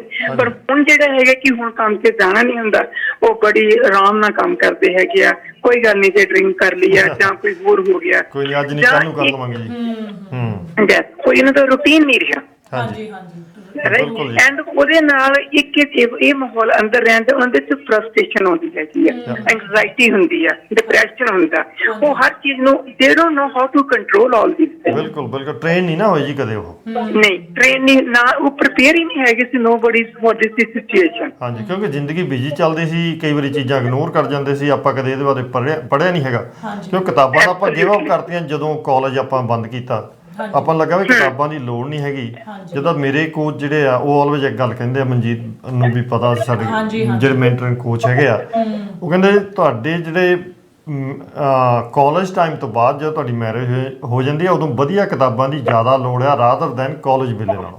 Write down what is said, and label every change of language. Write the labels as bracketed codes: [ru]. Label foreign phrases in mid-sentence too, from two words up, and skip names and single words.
[pa] ਪਰ ਹੁਣ ਜਿਹੜਾ ਹੈਗਾ ਕਿ ਹੁਣ ਕੰਮ ਤੇ ਜਾਣਾ ਨਹੀਂ ਹੁੰਦਾ, ਉਹ ਬੜੀ ਆਰਾਮ ਨਾਲ ਕੰਮ ਕਰਦੇ ਹੈਗੇ ਆ, ਕੋਈ ਗੱਲ ਨਹੀਂ ਜੇ ਡਰਿੰਕ ਕਰ ਲਈ ਆ ਜਾਂ ਕੋਈ ਹੋਰ ਹੋ ਗਿਆ, ਕੋਈ ਅੱਜ ਨਹੀਂ ਕੱਲ ਨੂੰ ਕਰ ਲਵਾਂਗੇ ਜੀ। ਕੋਈ ਇਹਨਾਂ ਦਾ ਰੂਟੀਨ ਨਹੀਂ ਰਿਹਾ। ਹਾਂਜੀ ਹਾਂਜੀ, ਐਂਡ ਉਹਦੇ ਨਾਲ ਇੱਕ ਇਹ ਮਾਹੌਲ ਅੰਦਰ ਰਹਿਣ ਤੇ ਉਹਨਾਂ ਦੇ ਵਿੱਚ ਫਰਸਟ੍ਰੇਸ਼ਨ ਆਉਂਦੀ ਹੈਗੀ ਆ, ਐਂਗਜ਼ਾਇਟੀ ਹੁੰਦੀ ਆ, ਡਿਪਰੈਸ਼ਨ ਹੁੰਦਾ, ਉਹ ਹਰ ਚੀਜ਼ ਨੂੰ [en] they don't know how to control all these things। [pa] ਬਿਲਕੁਲ ਟ੍ਰੇਨ ਨਹੀਂ ਨਾ ਹੋਈ ਜੀ ਕਦੇ, ਉਹ ਨਹੀਂ ਟ੍ਰੇਨ ਨਹੀਂ ਨਾ, ਉਹ ਪ੍ਰਿਪੇਅਰ ਹੀ ਨਹੀਂ ਹੈਗੇ ਸੀ [en] nobody for this situation। [pa] ਹਾਂਜੀ, ਕਿਉਂਕਿ ਜ਼ਿੰਦਗੀ ਬਿਜੀ ਚੱਲਦੀ ਸੀ, ਕਈ ਵਾਰੀ ਚੀਜ਼ਾਂ ਇਗਨੋਰ ਕਰ ਜਾਂਦੇ ਸੀ, ਆਪਾਂ ਕਦੇ ਇਹਦੇ ਬਾਰੇ ਪੜ੍ਹਿਆ ਨਹੀਂ ਹੈਗਾ ਕਿਉਂਕਿ ਕਿਤਾਬਾਂ ਤਾਂ ਆਪਾਂ [en] give up [pa] ਕਰਤੀਆਂ ਜਦੋਂ ਕਾਲਜ ਆਪਾਂ ਬੰਦ ਕੀਤਾ। ਆਪਾਂ ਨੂੰ ਲੱਗਾ ਵੀ ਕਿਤਾਬਾਂ ਦੀ ਲੋੜ ਨਹੀਂ ਹੈਗੀ। ਜਦੋਂ ਮੇਰੇ ਕੋਚ ਜਿਹੜੇ ਆ ਉਹ ਆਲਵੇਜ਼ ਇੱਕ ਗੱਲ ਕਹਿੰਦੇ ਆ, ਮਨਜੀਤ ਨੂੰ ਵੀ ਪਤਾ ਸਾਡੇ ਜਿਹੜੇ [en] mentoring coach [pa] ਹੈਗੇ ਆ, ਉਹ ਕਹਿੰਦੇ ਤੁਹਾਡੇ ਜਿਹੜੇ [en] college time [pa] ਤੋਂ ਬਾਅਦ ਜਦੋਂ ਤੁਹਾਡੀ ਮੈਰਿਜ ਹੋ ਜਾਂਦੀ ਹੈ ਉਦੋਂ ਵਧੀਆ ਕਿਤਾਬਾਂ ਦੀ ਜ਼ਿਆਦਾ ਲੋੜ ਆ [en] rather than [pa] ਕਾਲਜ ਵੇਲੇ ਨਾਲੋਂ।